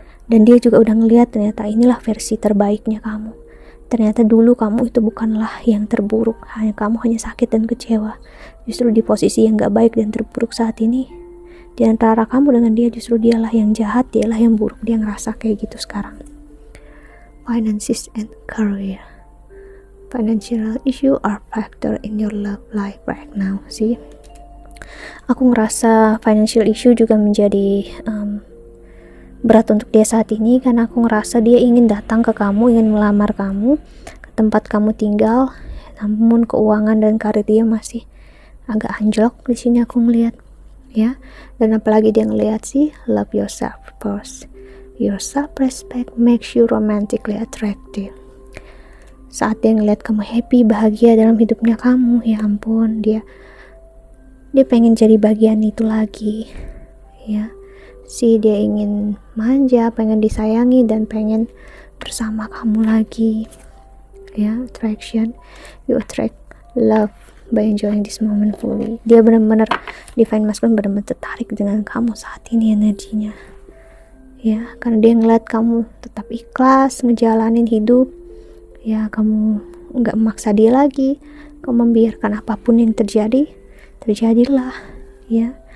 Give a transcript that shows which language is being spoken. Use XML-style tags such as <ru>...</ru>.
<id>Dan dia juga udah ngelihat ternyata inilah versi terbaiknya kamu. Ternyata dulu kamu itu bukanlah yang terburuk, kamu hanya sakit dan kecewa. Justru di posisi yang gak baik dan terburuk saat ini, di antara kamu dengan dia justru dialah yang jahat, dialah yang buruk, dia ngerasa kayak gitu sekarang.</id> <en>Finances and career. Financial issue are factor in your love life right now.</en> <id>See, aku ngerasa financial issue juga menjadi berat untuk dia saat ini, karena aku ngerasa dia ingin datang ke kamu, ingin melamar kamu ke tempat kamu tinggal, namun keuangan dan karir dia masih agak anjlok di sini aku ngelihat, ya. Dan apalagi dia ngelihat sih,</id> <en>love yourself first. Your self-respect makes you romantically attractive.</en> <id>Saat dia ngelihat kamu happy, bahagia dalam hidupnya kamu, ya ampun, dia pengen jadi bagian itu lagi, ya. Dia ingin manja, pengen disayangi, dan pengen bersama kamu lagi, ya.</id> <en>Attraction, you attract love by enjoying this moment fully.</en> <id>Dia benar-benar, divine masculine benar-benar tertarik dengan kamu saat ini energinya, ya, karena dia ngeliat kamu tetap ikhlas ngejalanin hidup, ya. Kamu nggak memaksa dia lagi, kamu membiarkan apapun yang terjadilah, ya.</id>